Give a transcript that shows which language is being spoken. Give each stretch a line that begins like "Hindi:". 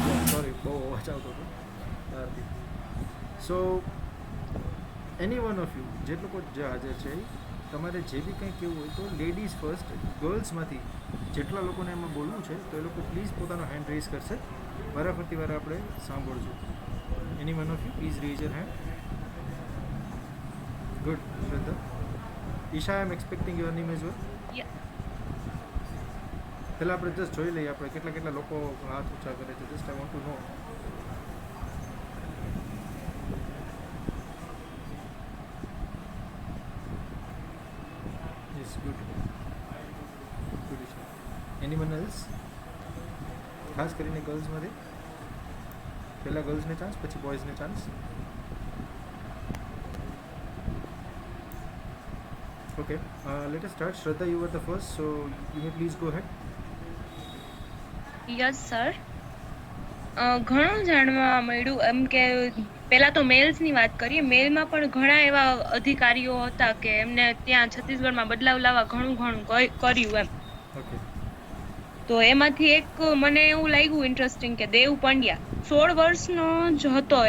Gujarati: Sorry, બહુ અવાજ આવતો હતો બહારથી.
English: so any one of you
Gujarati: જે લોકો જે હાજર છે તમારે જે બી કંઈ કહેવું હોય તો લેડીઝ ફર્સ્ટ ગર્લ્સમાંથી જેટલા લોકોને એમાં બોલવું છે તો એ લોકો પ્લીઝ પોતાનો હેન્ડ રેઝ કરશે. વારાફરતી વાર આપણે સાંભળજો.
English: Any one of you, please raise your hand. Good, Shraddha. Isha, I am expecting your name as well. Yeah.
Gujarati: પહેલાં આપણે જસ્ટ જોઈ લઈએ આપણે કેટલા કેટલા લોકો હાથ ઊંચા કરે છે.
English: Just I want to know. Yes, good good Isha. Anyone else?
Gujarati: ખાસ કરીને ગર્લ્સમાંથી પહેલાં ગર્લ્સને ચાન્સ, પછી બોયઝને chance.
English: Okay, let us start. Shraddha, you were the first, so you may please go ahead. Yes sir.
Gujarati: ઘણું જાણવા મળ્યું એમ કે પહેલા તો મેલ્સની વાત કરીએ. મેલમાં પણ ઘણા એવા અધિકારીઓ હતા કે એમને ત્યાં છત્તીસગઢમાં બદલાવ લાવવા ઘણું કર્યું એમ.
English: Okay.
Gujarati: તો એમાંથી એક મને એવું લાગ્યું ઇન્ટરેસ્ટિંગ કે દેવ પંડ્યા 16 વર્ષનો જ હતો.